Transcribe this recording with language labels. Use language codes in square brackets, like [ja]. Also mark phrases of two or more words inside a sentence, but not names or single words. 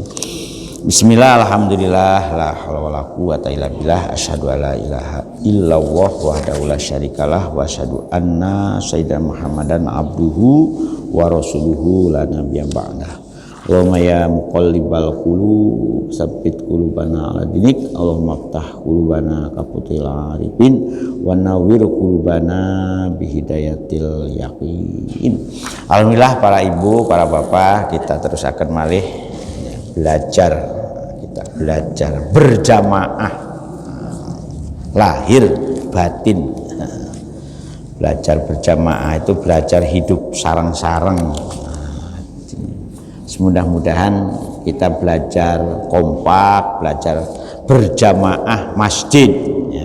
[ar] بسم الله، الحمد لله، لا حول ولا قوة إلا بالله، أشهد أن لا إله إلا الله وحده لا شريك له وأشهد أن سيدنا محمدا عبده ورسوله لا نبي بعده. اللهم يا مقلب القلوب ثبت قلوبنا على دينك. اللهم افتح قلوبنا كفتوح العارفين ونور قلوبنا بهداية اليقين. [id] Alhamdulillah para ibu, para bapak, kita terus akan malih belajar. Kita belajar berjamaah lahir batin. Belajar berjamaah itu belajar hidup sareng-sareng. Mudah-mudahan kita belajar kompak, belajar berjamaah masjid ya.